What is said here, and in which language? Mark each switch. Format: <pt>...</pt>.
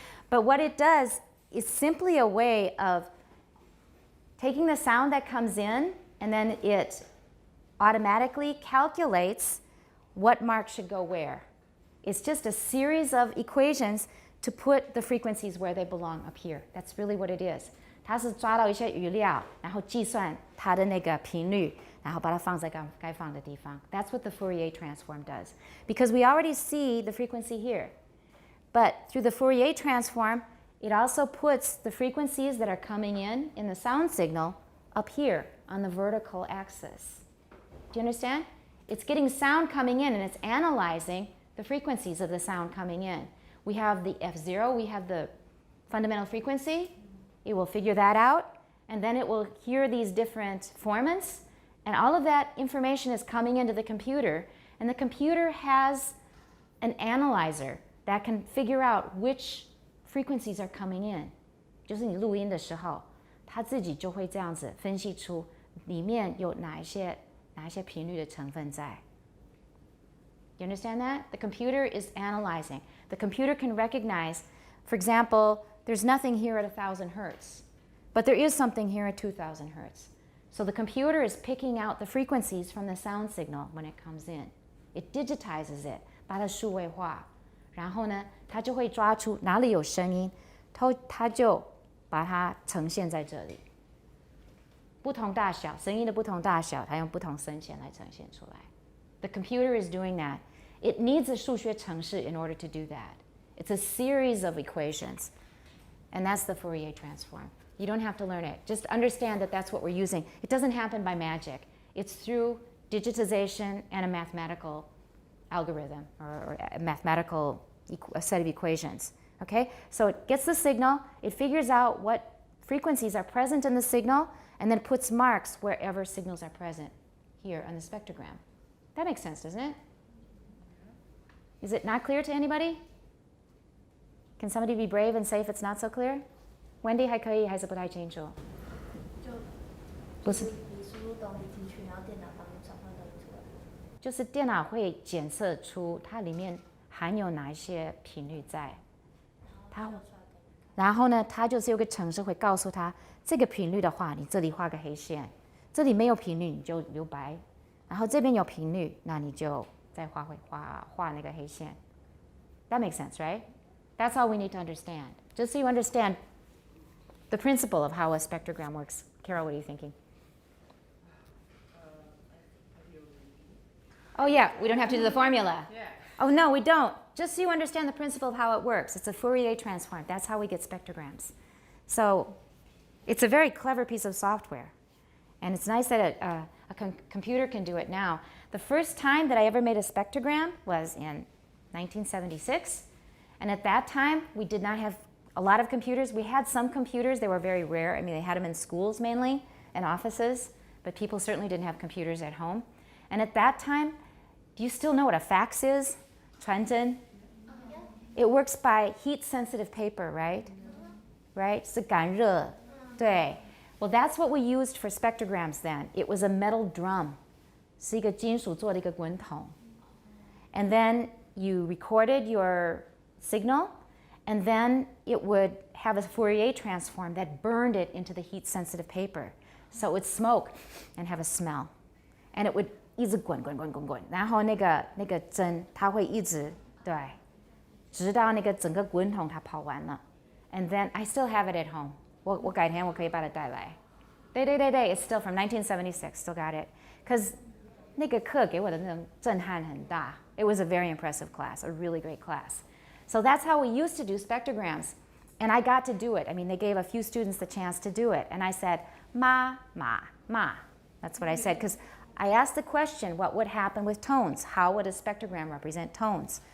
<en>But what it does is simply a way of taking the sound that comes in, and then it automatically calculates what mark should go where. It's just a series of equations to put the frequencies where they belong up here. That's really what it is.</en> <zh>它是抓到一些语料，然后计算它的那个频率，然后把它放在该放的地方.</zh> <en>That's what the Fourier transform does. Because we already see the frequency here. But through the Fourier transform, it also puts the frequencies that are coming in the sound signal up here on the vertical axis. Do you understand? It's getting sound coming in and it's analyzing the frequencies of the sound coming in. We have the F0, we have the fundamental frequency. It will figure that out, and then it will hear these different formants, and all of that information is coming into the computer, and the computer has an analyzer that can figure out which frequencies are coming in.</en> <zh>就是你录音的时候，它自己就会这样子分析出里面有哪一些频率的成分在。</zh> <en>You understand that? The computer is analyzing. The computer can recognize, for example, there's nothing here at 1,000 hertz, but there is something here at 2,000 hertz. So the computer is picking out the frequencies from the sound signal when it comes in. It digitizes it,</en> <zh>把它数位化，然后呢，它就会抓出哪里有声音，它就把它呈现在这里。不同大小，声音的不同大小，它用不同深浅来呈现出来。</zh> <en>The computer is doing that. It needs a 数学程式 in order to do that. It's a series of equations. And that's the Fourier transform. You don't have to learn it. Just understand that that's what we're using. It doesn't happen by magic. It's through digitization and a mathematical algorithm or a mathematical a set of equations. Okay? So it gets the signal, it figures out what frequencies are present in the signal, and then puts marks wherever signals are present here on the spectrogram. That makes sense, doesn't it? Is it not clear to anybody? Can somebody be brave and say if it's not so clear?</en> <zh>Wendy 还可以还是不太清楚？不是，你输入东西进去，然后电脑帮你转换东西出来。就是电脑会检测出它里面含有哪一些频率在，然后呢，它就是有个程式会告诉他，这个频率的话，你这里画个黑线，这里没有频率你就留白，然后这边有频率，那你就再画那个黑线。</zh> <en>That makes sense, right? That's all we need to understand. Just so you understand the principle of how a spectrogram works. Carol, what are you thinking? Oh yeah, we don't have to do the formula. Yeah. Oh no, we don't. Just so you understand the principle of how it works. It's a Fourier transform. That's how we get spectrograms. So it's a very clever piece of software. And it's nice that a computer can do it now. The first time that I ever made a spectrogram was in 1976. And at that time, we did not have a lot of computers. We had some computers. They were very rare. I mean, they had them in schools mainly and offices. But people certainly didn't have computers at home. And at that time, do you still know what a fax is?</en> <zh>传真?</zh> <en>It works by heat-sensitive paper, right? Right?</en> <zh>是感热.对.</zh> <en>Well, that's what we used for spectrograms then. It was a metal drum.</en> <zh>是一个金属做的一个滚筒.</zh> <en>And then you recorded your signal, and then it would have a Fourier transform that burned it into the heat-sensitive paper. So it would smoke and have a smell. And it would</en> <zh>一直滚，然后那个针它会一直对，直到那个整个滚筒它跑完了。</zh> <en>And then I still have it at home.</en> <zh>我改天我可以把它带来。</zh> <en>对， it's still from 1976, still got it.</en> <zh>Because 那个课给我的那种震撼很大。</zh> <en>It was a very impressive class, a really great class. So that's how we used to do spectrograms. And I got to do it. I mean, they gave a few students the chance to do it. And I said, ma. That's what I said. Because I asked the question, what would happen with tones? How would a spectrogram represent tones?</en>